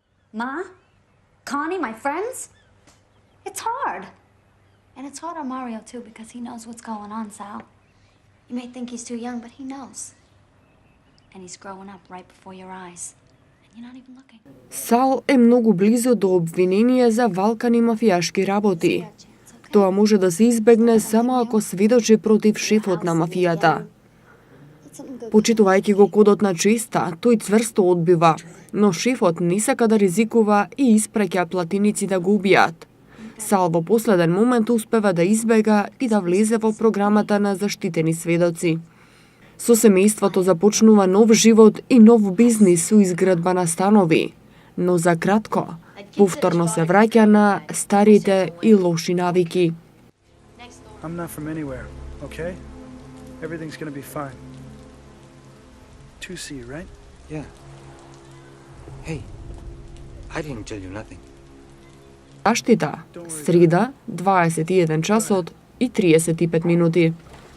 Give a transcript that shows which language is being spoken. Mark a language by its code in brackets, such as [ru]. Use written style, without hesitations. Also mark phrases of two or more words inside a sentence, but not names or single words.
[en] Ma? Connie, my friends? It's hard. And it's hard on Mario, too, because he knows what's going on, Sal. You may think he's too young, but he knows. And he's growing up right before your eyes. And you're not even looking. [mk] Сал е многу близо до обвинение за валкани мафијашки работи. Тоа може да се избегне само ако сведочи против шефот на мафијата. Почитувајќи го кодот на честа, тој цврсто одбива, но шефот не сака да ризикува и испраќа платиници да го убијат. Сал во последен момент успева да избега и да влезе во програмата на заштитени сведоци. Со семејството започнува нов живот и нов бизнис со изградба на станови, но за кратко, повторно се враќа на старите и лоши навики. [en] I'm not from anywhere, okay? Everything's gonna be fine. 2C, right? Yeah. Hey, I didn't tell you nothing. [mk] Заштита, среда, 21 часот и 35 минути.